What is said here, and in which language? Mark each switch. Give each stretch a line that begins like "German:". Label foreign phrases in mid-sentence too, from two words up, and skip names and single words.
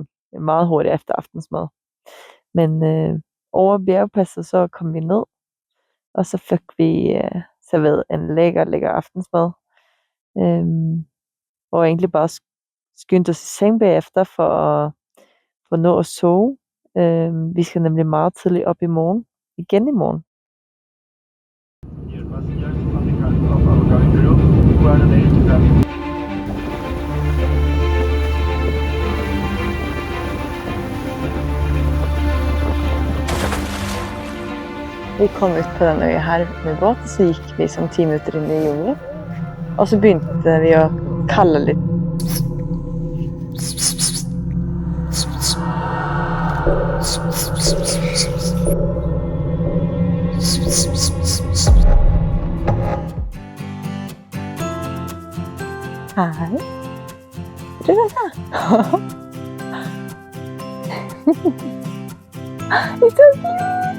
Danish: Meget hurtigt efter aftensmad. Men over bjergpasset, så kom vi ned, og så fik vi serveret en lækker aftensmad. Og egentlig bare skyndte os i seng bagefter for at nå at sove. Vi skal nemlig meget tidligt op i morgen. Igen i morgen.
Norwegian: Vi kom ut på den øya her med båt, så gikk vi som 10 minutter inn i jungelen. Og så begynte vi å kalle litt. Hei. Tror du det?
English: It's so cute!